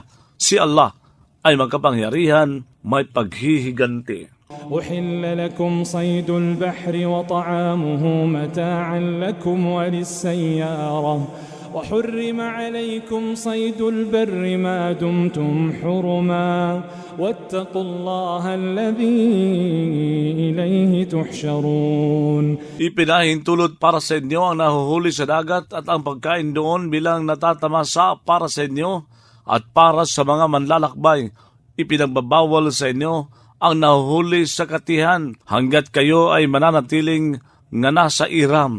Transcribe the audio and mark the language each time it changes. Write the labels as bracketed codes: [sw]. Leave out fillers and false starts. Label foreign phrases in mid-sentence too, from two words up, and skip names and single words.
[tl] Si Allah ay magkapangyarihan, may paghihiganti. [ar] أحل لكم صيد البحر وطعامه متاعا لكم وللسيارة وحرم عليكم صيد البر ما دمتم حرما واتقوا الله الذي إليه تحشرون. [tl] Ipinahintulot para sa inyo ang nahuhuli sa dagat at ang pagkain doon bilang natatamasa para sa inyo at para sa mga manlalakbay. Ipinagbabawal sa inyo ang nahuhuli sa katihan hanggat kayo ay mananatiling nga nasa iram.